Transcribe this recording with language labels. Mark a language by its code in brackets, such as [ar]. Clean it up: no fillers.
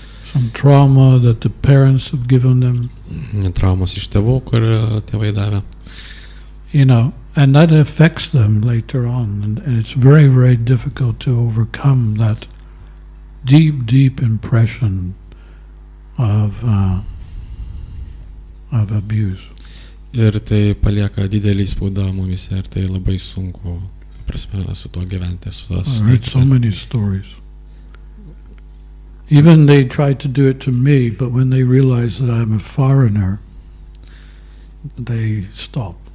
[en] Some trauma that the parents have given them. [lt] Traumas iš tėvų, kur tėvai davė. [en] And that affects them later on, and it's very, very difficult to overcome that deep impression of abuse. [lt] Ir tai palieka didelį įspaudą mumise, ir tai labai sunku, prasme, su tuo gyventi, su tuo [en] I heard so many stories. Even they tried to do it to me, but when they realize that I'm a foreigner, they stop.